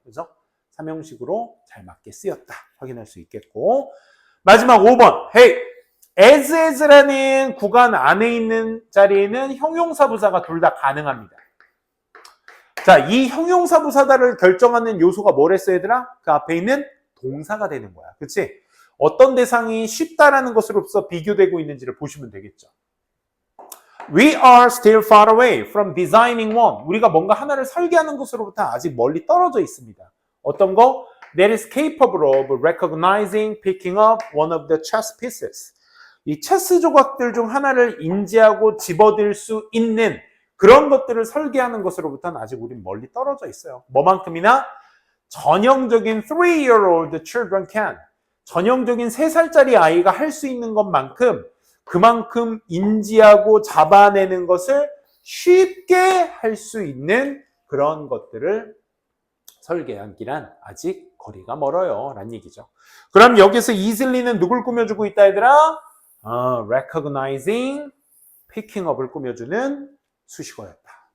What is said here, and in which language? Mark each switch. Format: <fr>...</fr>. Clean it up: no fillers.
<ko>그래서 삼형식으로 잘 맞게 쓰였다 확인할 수 있겠고, 마지막 5번 hey, as라는 구간 안에 있는 자리에는 형용사부사가 둘 다 가능합니다. 자, 이 형용사부사다를 결정하는 요소가 뭐랬어 얘들아? 그 앞에 있는 동사가 되는 거야. 그치? 어떤 대상이 쉽다라는 것으로서 비교되고 있는지를 보시면 되겠죠.</ko> <en>We are still far away from designing one.</en> <ko>우리가 뭔가 하나를 설계하는 것으로부터 아직 멀리 떨어져 있습니다. 어떤 거?</ko> <en>That is capable of recognizing, picking up one of the chess pieces.</en> <ko>이 체스 조각들 중 하나를 인지하고 집어들 수 있는 그런 것들을 설계하는 것으로부터는 아직 우린 멀리 떨어져 있어요. 뭐만큼이나 전형적인</ko> <en>3-year-old children can.</en> <ko>전형적인 3살짜리 아이가 할 수 있는 것만큼 그만큼 인지하고 잡아내는 것을 쉽게 할 수 있는 그런 것들을 설계하기란 아직 거리가 멀어요 라는 얘기죠. 그럼 여기서 easily,는 누굴 꾸며주고 있다 얘들아? recognizing, picking up을 꾸며주는 수식어였다.</ko>